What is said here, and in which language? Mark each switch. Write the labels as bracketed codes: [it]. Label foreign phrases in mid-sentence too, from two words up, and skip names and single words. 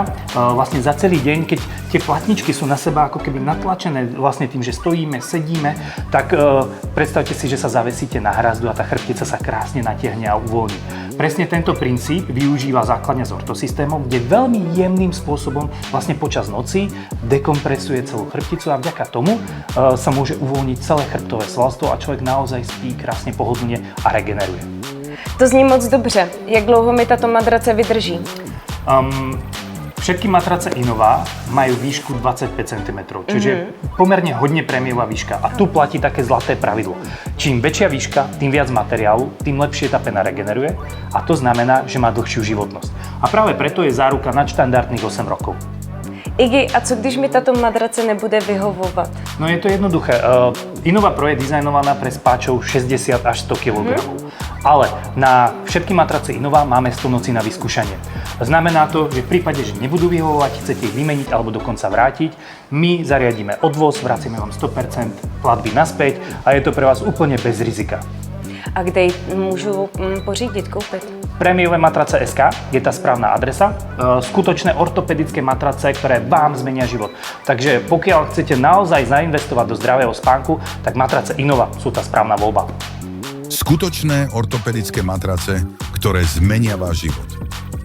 [sk] Vlastne za celý deň, keď tie platničky sú na seba ako keby natlačené vlastne tým, že stojíme, sedíme, tak predstavte si, že sa zavesíte na hrazdu a tá chrbtica sa krásne natiahne a uvoľní. Presne tento princíp využíva základňa s ortosystémom, kde veľmi jemným spôsobom vlastne počas noci dekompresuje celú chrbticu a vďaka tomu sa môže uvoľniť celé chrbtové svalstvo a človek naozaj spí krásne pohodlne a regeneruje. [cs] To zní moc dobře. Jak dlouho mi tato madrace vydrží? [sk] Všetky matrace Innova majú výšku 25 cm, čiže pomerne hodne prémiová výška. A tu platí také zlaté pravidlo. Čím väčšia výška, tým viac materiálu, tým lepšie tá pena regeneruje a to znamená, že má dlhšiu životnosť. A práve preto je záruka nadštandardných 8 rokov. Igi, [cs] a co když mi tato madrace nebude vyhovovat? [sk] No je to jednoduché. Innova Pro je dizajnovaná pre spáčov 60 až 100 kg. Ale na všetky matrace Innova máme 100 nocí na vyskúšanie. Znamená to, že v prípade, že nebudú vyhovovať, chcete ich vymeniť alebo dokonca vrátiť, my zariadíme odvoz, vracíme vám 100% platby naspäť a je to pre vás úplne bez rizika. [cs] A kde ji můžu pořídit, koupit? [sk] Prémiové matrace SK je tá správna adresa. Skutočné ortopedické matrace, ktoré vám zmenia život. Takže pokiaľ chcete naozaj zainvestovať do zdravého spánku, tak matrace Innova sú tá správna voľba. Skutočné ortopedické matrace, ktoré zmenia váš život.